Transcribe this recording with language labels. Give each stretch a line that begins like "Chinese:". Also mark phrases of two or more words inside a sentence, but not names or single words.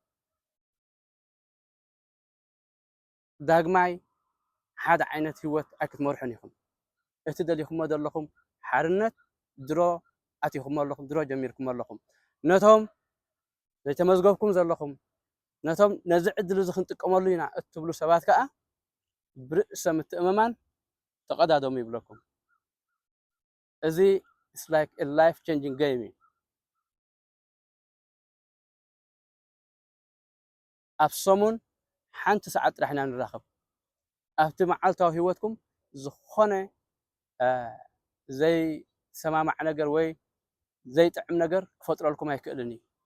Tigrinya: ዳግማይ ሓደ ዓይነት ሂወት ኣይክትመርሑን ኢኹም እቲ ደሊኹሞ ዘለኹም ሓርነት ድሮ ኣትይኹም ኣለኹም ድሮ ጀሚርኩም ኣለኹም ነቶም ዘይተመዝገብኩም ዘለኹም ነቶም ነዚ ዕድል እዚ ክንጥቀመሉ ኢና እትብሉ ሰባት ከዓ ብርእሰ ምትእምማን ተቀዳደሙ ይብለኩም እዚ
English: it's like a life changing game
Tigrinya: ኣብ ሰሙን ሓንቲ ሰዓት ጥራሕ ኢና ንራኸብ ኣብቲ መዓልታዊ ሂወትኩም ዝኾነ ዘይሰማማዕ ነገር ወይ ዘይጥዕም ነገር ክፈጥረልኩም ኣይክእልን እዩ